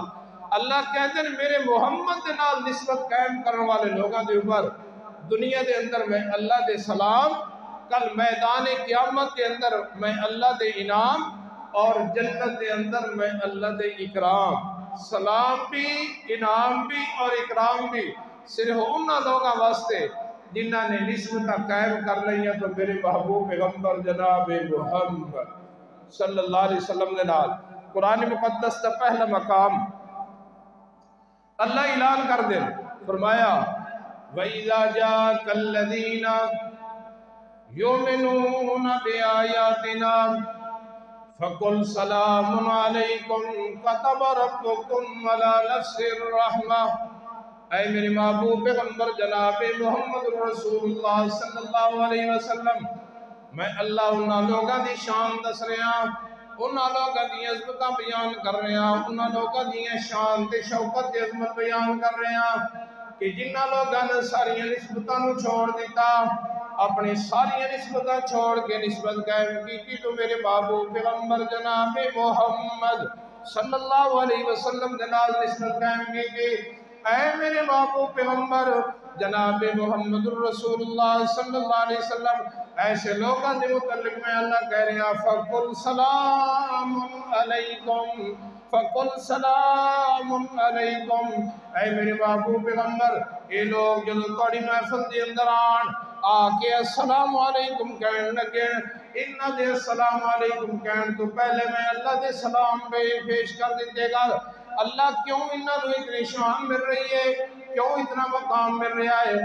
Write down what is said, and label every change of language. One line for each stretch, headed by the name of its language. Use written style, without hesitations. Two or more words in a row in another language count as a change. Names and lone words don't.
Punjabi: اللہ کہتے ہیں میرے محمد دے نال نسبت قائم کرنے والے لوگوں دے اوپر دنیا دے اندر میں اللہ دے سلام، کل میدان قیامت کے اندر میں اللہ دے انعام، اور جنت دے اندر میں اللہ دے اکرام۔ سلام بھی، انعام بھی اور اکرام بھی صرف انہاں لوگاں واسطے جنہاں نے نسبتاں قائم کر لیا تو میرے محبوب پیغمبر جناب محمد
Arabic: صلی اللہ علیہ وسلم
Punjabi: نے نال۔ قرآن مقدس کا پہلا مقام اللہ اعلان کر دے، فرمایا
Arabic: وَإِذَا جَاءَكَ الَّذِينَ يُؤْمِنُونَ بِآيَاتِنَا فَقُلْ سَلَامٌ عَلَيْكُمْ كَتَبَ رَبُّكُمْ عَلَى نَفْسِهِ الرَّحْمَةَ۔
Punjabi: اے میرے محبوب پیغمبر جناب محمد رسول اللہ
Arabic: صلی اللہ علیہ وسلم،
Punjabi: میں اللہ انہاں لوگاں دی شان دس رہا، انہاں لوگاں دی عظمتاں بیان کر رہا، انہاں لوگاں دی شان تے شوکت تے عظمت بیان کر رہا کہ جنہاں لوگاں نے ساری نسبتاں نو چھوڑ دیتا، اپنی ساری نسبتاں چھوڑ کے نسبت قائم کی تو میرے محبوب پیغمبر جناب محمد
Arabic: صلی اللہ علیہ وسلم
Punjabi: دے نال نسبت قائم کی۔ اے میرے محبوب پیغمبر جناب محمد الرسول اللہ
Arabic: صلی اللہ علیہ وسلم،
Punjabi: ایسے لوگوں کے متعلق میں اللہ کہہ رہے ہیں
Arabic: فَقُلْ سَلَامٌ عَلَيْكُمْ، فَقُلْ سَلَامٌ عَلَيْكُمْ۔
Punjabi: اے میرے محبوب پیغمبر، اے لوگ جنہوں توڑی محفل دے اندر آکے
Arabic: السلام علیکم
Punjabi: کہنے لگے، انہاں دے
Arabic: السلام علیکم
Punjabi: کہنے تو پہلے میں اللہ دے سلام پیش کر دیتے گا۔ اللہ کیوں انہاں نو اتنی شان مل رہی ہے، کیوں اتنا مقام مل رہا ہے؟